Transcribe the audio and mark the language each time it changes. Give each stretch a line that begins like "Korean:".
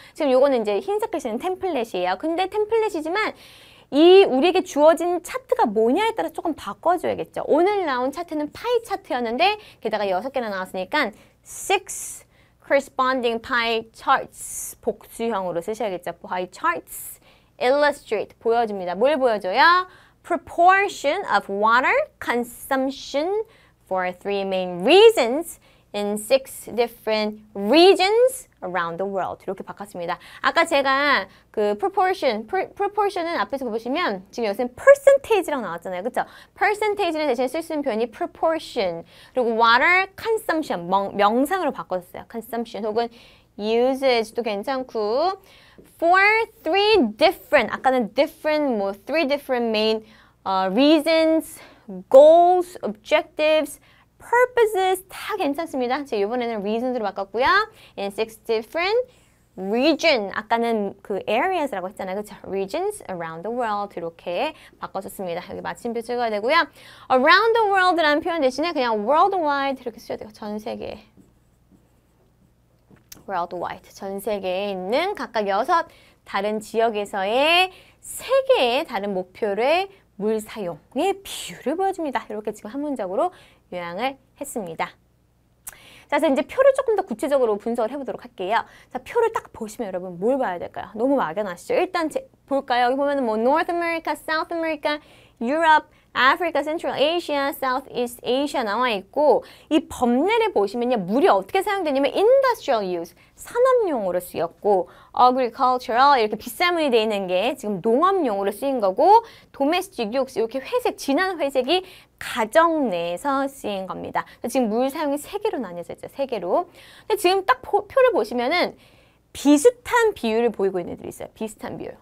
Korean: 지금 요거는 이제 흰색 글씨는 템플릿이에요. 근데 템플릿이지만 우리에게 주어진 차트가 뭐냐에 따라 조금 바꿔줘야겠죠. 오늘 나온 차트는 파이 차트였는데 게다가 6개나 나왔으니까
English: 6 corresponding pie charts
Korean: 복수형으로 쓰셔야겠죠.
English: pie charts illustrate
Korean: 보여줍니다. 뭘 보여줘요?
English: Proportion of water consumption for 3 main reasons in 6 different regions around the world.
Korean: 이렇게 바꿨습니다. 아까 제가 그 proportion은 앞에서 보시면 지금 여기서는 percentage라고 나왔잖아요. 그쵸? percentage를 대신 쓸 수 있는 표현이 proportion. 그리고 water consumption, 명상으로 바꿨어요.
English: consumption 혹은 usage도 괜찮고 for 3 different, 아까는 different, 3 different main reasons, goals, objectives, purposes
Korean: 다 괜찮습니다. 제가 이번에는 reasons로 바꿨고요.
English: In 6 different region,
Korean: 아까는 그 areas라고 했잖아요. 그렇죠?
English: regions around the world
Korean: 이렇게 바꿔줬습니다. 여기 마침표 찍어야 되고요. around the world라는 표현 대신에 그냥 worldwide 이렇게 쓰셔야 돼요. 전 세계.
English: worldwide.
Korean: 전 세계에 있는 각각 6 다른 지역에서의 3개의 다른 목표를 물 사용의 비율을 보여줍니다. 이렇게 지금 한 문장으로 요약을 했습니다. 자, 그래서 이제 표를 조금 더 구체적으로 분석을 해보도록 할게요. 자, 표를 딱 보시면 여러분 뭘 봐야 될까요? 너무 막연하시죠? 일단 볼까요? 여기 보면은 뭐 North America, South America, Europe, Africa, Central Asia, Southeast Asia 나와 있고 이 법례를 보시면요. 물이 어떻게 사용되냐면 industrial use, 산업용으로 쓰였고 agricultural 이렇게 빗살무늬 되어 있는 게 지금 농업용으로 쓰인 거고 domestic use 이렇게 회색, 진한 회색이 가정 내에서 쓰인 겁니다. 지금 물 사용이 3개로 나뉘어져 있죠. 3개로. 근데 지금 딱 표를 보시면은 비슷한 비율을 보이고 있는 애들이 있어요. 비슷한 비율.